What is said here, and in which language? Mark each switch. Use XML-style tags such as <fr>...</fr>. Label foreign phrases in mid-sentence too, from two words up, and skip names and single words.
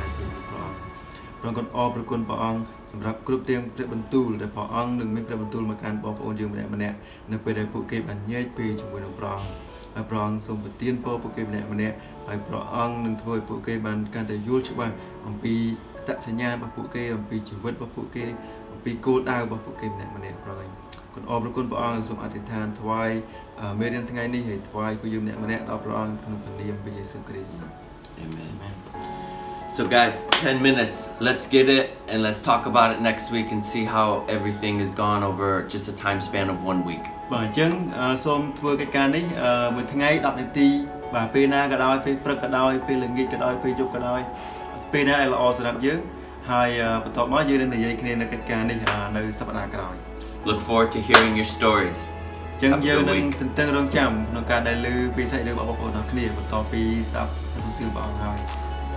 <km>យពេលជាមួយព្រះអង្គព្រះអង្គអរគុណព្រះអង្គសម្រាប់គ្រប់ទាំងព្រះបន្ទូលដែលព្រះអង្គនឹងមានព្រះបន្ទូលមកកាន់បងប្អូនយើងម្នាក់នៅពេលដែលពួកគេបានញែកពេលជាមួយនឹងព្រះអង្គហើយព្រះអង្គសូមប្រទានពរពួកគេម្នាក់ហើយព្រះអង្គនឹងធ្វើឲ្យពួកគេបានកាន់តែយល់ច្បាស់អំពីអត្តសញ្ញាណរបស់ពួកគេអំពីជីវិតរបស់ពួកគេអំពីគោលដៅរបស់ពួកគេម្នាក់ព្រះអង្គគុណអរគុណព្រះអង្គសូមអធិដ្ឋានថ្វាយមេរៀនថ្ងៃនេះហើយថ្វាយពួកយើងម្នាក់ដល់ព្រះអង្គក្នុងព្រះនាមព្រះយេស៊ូវគ្រីស្ទ</km> <en>Amen. So guys, 10 minutes. Let's get it and let's talk about it next week and see how everything has gone over just a time span of 1 week.</en> <km>បាទអញ្ចឹងសូមធ្វើកិច្ចការនេះមួយថ្ងៃ10នាទីបាទពេលណាក៏ដោយពេលព្រឹកក៏ដោយពេលល្ងាចក៏ដោយពេលយប់ក៏ដោយពេលណាដែលល្អសម្រាប់យើងហើយបន្ទាប់មកយើងនឹងនិយាយគ្នានៅកិច្ចការនេះនៅសប្តាហ៍ក្រោយ</km> <en>Look forward to hearing your stories.</en> <km>ចឹងយើងនឹងទន្ទឹងរង់ចាំក្នុងការដែលលើពីសាច់រឿងរបស់បងប្អូនទាំងគ្នាបន្ទាប់ពីស្ដាប់ព្រះសង្ឃព្រះអង្គហើយ</km>